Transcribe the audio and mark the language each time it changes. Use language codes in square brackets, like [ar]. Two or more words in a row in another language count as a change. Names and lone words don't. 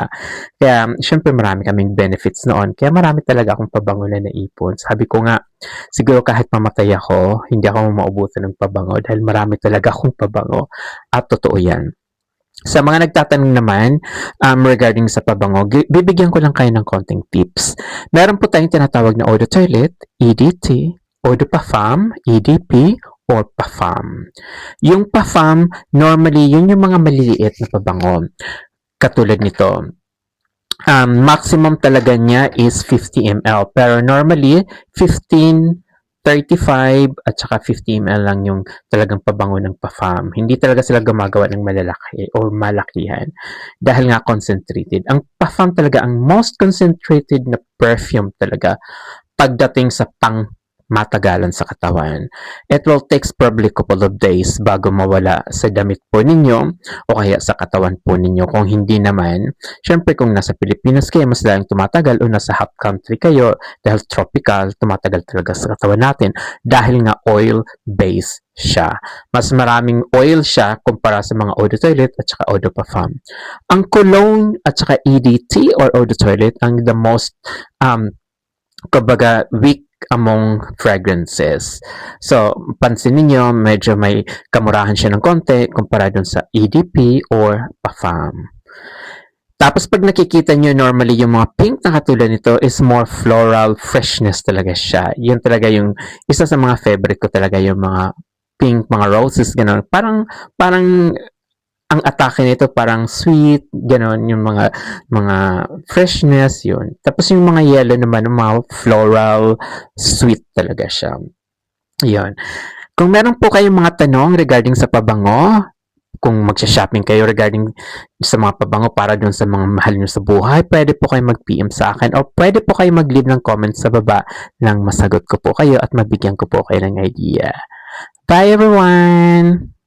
[tl] Kaya, syempre marami kaming benefits noon. Kaya marami talaga akong pabango na naipon. Sabi ko nga, siguro kahit mamatay ako, hindi ako maubusan ng pabango dahil marami talaga akong pabango. At totoo yan. Sa mga nagtatanong naman regarding sa pabango, bibigyan ko lang kayo ng konting tips. Meron po tayong tinatawag na [fr] Eau de Toilette, [tl] EDT, [fr] Eau de Parfum, [tl] EDP, or Parfum. Yung Parfum, normally, yun yung mga maliliit na pabango. Katulad nito, maximum talaga niya is 50 ml. Pero normally, 15, 35, at saka 50 ml lang yung talagang pabango ng Parfum. Hindi talaga sila gumagawa ng malalaki or malakihan dahil nga concentrated. Ang Parfum talaga ang [en] most concentrated [tl] na perfume talaga pagdating sa matagalan sa katawan. [en] It will take probably couple of days [tl] bago mawala sa damit po ninyo o kaya sa katawan po ninyo. Kung hindi naman, syempre kung nasa Pilipinas kayo, mas dalang tumatagal o nasa hot country kayo dahil tropical, tumatagal talaga sa katawan natin dahil nga oil-based siya. Mas maraming oil siya kumpara sa mga [fr] eau de toilette [tl] at saka [fr] eau de parfum. [tl] Ang cologne at saka EDT or [fr] eau de toilette [tl] ang [en] the most weak among fragrances. [tl] So, pansin niyo medyo may kamurahan siya ng konti kumpara dun sa EDP or Parfum. Tapos pag nakikita nyo normally yung mga pink na katulad nito is [en] more floral freshness [tl] talaga siya. Yun talaga yung isa sa mga favorite ko talaga yung mga pink, mga roses, gano'n. Parang ang atake nito parang sweet, gano'n, yung mga freshness, yun. Tapos yung mga yellow naman, mga floral, sweet talaga siya. Yun. Kung meron po kayong mga tanong regarding sa pabango, kung magsha-shopping kayo regarding sa mga pabango para dun sa mga mahal nyo sa buhay, pwede po kayo mag-PM sa akin o pwede po kayo mag-leave ng comments sa baba nang masagot ko po kayo at mabigyan ko po kayo ng idea. [en] Bye everyone!